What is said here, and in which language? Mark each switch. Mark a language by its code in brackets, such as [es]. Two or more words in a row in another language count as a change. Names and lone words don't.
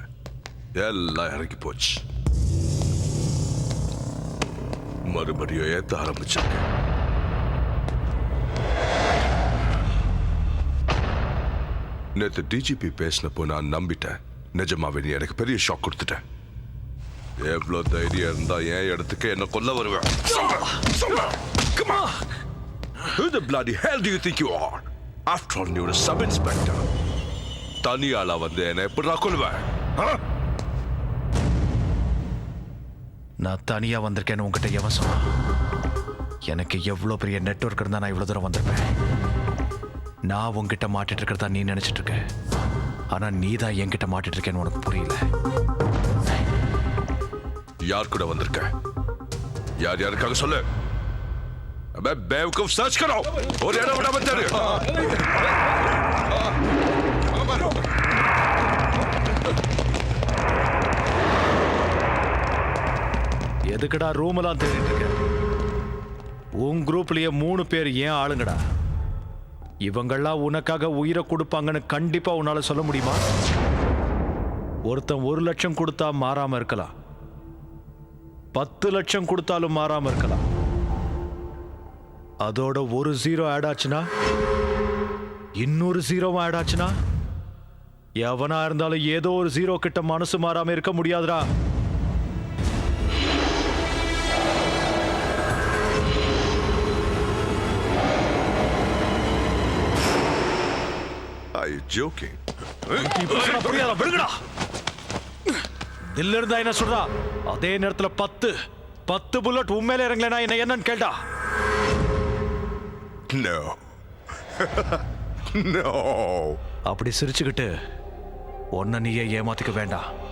[ta] எல்லாம் இறங்கி போச்சு. மறுபடியும் ஏத்த ஆரம்பிச்சாங்க. நேற்று டிஜிபி பேசினப்போ நான் நம்பிட்டேன். நிஜமாவே நீ எனக்கு பெரிய ஷாக் கொடுத்துட்டேன். எவ்வளவு தைரியம் இருந்தா என் இடத்துக்கு என்ன கொல்ல வருவேன்? [en] Come on! Who the bloody hell do you think you are? After all, you're a sub-inspector. [ta] தனியாளா வந்து என்ன எப்படி கொல்லுவேன்? நான் தனியா வந்திருக்கேன்னு உங்ககிட்ட எவன் சொன்னான்? எனக்கு எவ்வளவு பெரிய நெட்வொர்க் இருந்தா நான் இவ்வளவு தூரம் வந்திருப்பேன். நான் உங்ககிட்ட மாட்டிட்டு இருக்கிறதா நீ நினைச்சிட்டு இருக்க. ஆனா நீ தான் என்கிட்ட மாட்டிட்டு இருக்கேன்னு உனக்கு புரியல. யார் கூட வந்திருக்க? யார் யாருக்காக சொல்லு. [hi] बेवकूफ सर्च करो और ये बड़ा बता रहे [ta] எதுக்குடா ரூம் எல்லாம் தேடிட்டு இருக்க? உன் குரூப்லயே 3 பேர் ஏன் ஆளுங்கடா? இவங்கெல்லாம் உனக்காக உயிரை கொடுப்பாங்கன்னு கண்டிப்பா உன்னால சொல்ல முடியுமா? ஒருத்தன் 1 லட்சம் கொடுத்தா மாறாம இருக்கலாம், 10 லட்சம் கொடுத்தாலும் மாறாம இருக்கலாம். அதோட ஒரு 0 ஆட் ஆச்சுன்னா, இன்னொரு 0 ஆட் ஆச்சுன்னா, எவனா இருந்தாலும் ஏதோ ஒரு 0 கிட்ட மனசு மாறாம இருக்க முடியாதுடா. [en] Are you joking? [ta] புரியாத விடுங்கடா. தில்ல இருந்தா என்ன சொல்றா? அதே நேரத்துல 10 புல்லட் உண்மையில இறங்கலனா என்ன என்னன்னு கேட்டா? [en] No. No. [ta] அப்படி சிரிச்சுக்கிட்டு ஒன்ன நீயே ஏமாத்திக்க வேண்டாம்.